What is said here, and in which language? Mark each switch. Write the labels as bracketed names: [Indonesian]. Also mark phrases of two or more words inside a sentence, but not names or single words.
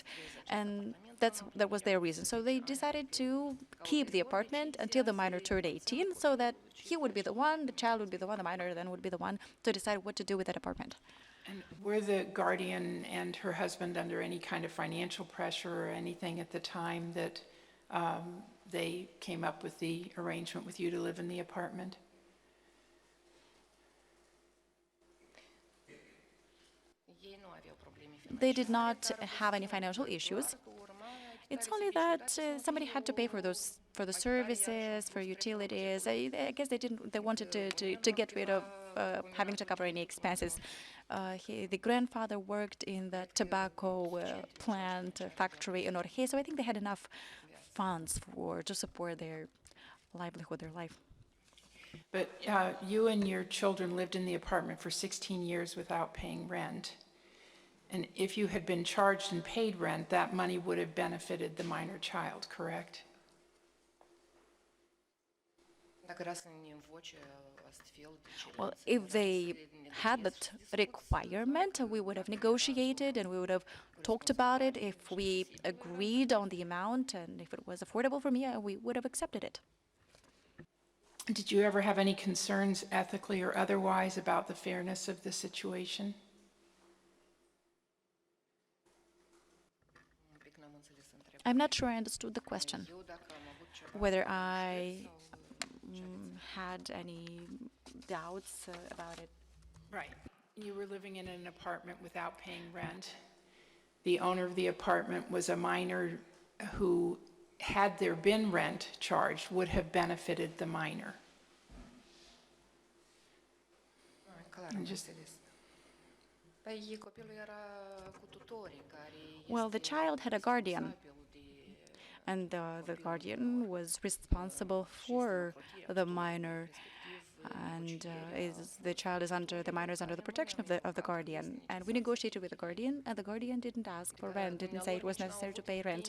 [English] And that was their reason. So they decided to keep the apartment until the minor turned 18, so that he would be the one, the child would be the one, the minor then would be the one to decide what to do with that apartment. And were the guardian and her husband under any kind of financial pressure or anything at the time that they came up with the arrangement with you to live in the apartment? [Romanian] ei nu aveau probleme [English] They did not have any financial issues. It's only that somebody had to pay for the services, for utilities. I guess they wanted to get rid of having to cover any expenses. The grandfather worked in the tobacco plant factory in Orhei, so I think they had enough funds to support their livelihood, their life. But you and your children lived in the apartment for 16 years without paying rent. And if you had been charged and paid rent, that money would have benefited the minor child, correct? [Romanian] Dacă era să ne învoce astfel de [English] Well, [Romanian] cerințe, [English] if they had that requirement, we would have negotiated and we would have talked about it. If we agreed on the amount and if it was affordable for me, we would have accepted it. Did you ever have any concerns ethically or otherwise about the fairness of the situation? [Romanian] un pic n-am înțeles întrebarea. [English] I'm not sure I understood the question. [Romanian] Eu dacă am avut ceva [English] Whether I had any doubts about it. Right. You were living in an apartment without paying rent. The owner of the apartment was a minor who, had there been rent charged, would have benefited the minor. [Romanian] Clar, am înțeles. Păi copilul era cu tutorii care [English] Well, the child had a guardian, and the guardian was responsible for the minor, and the child is under the minor is under the protection of the guardian. And we negotiated with the guardian, and the guardian didn't ask for rent, didn't say it was necessary to pay rent.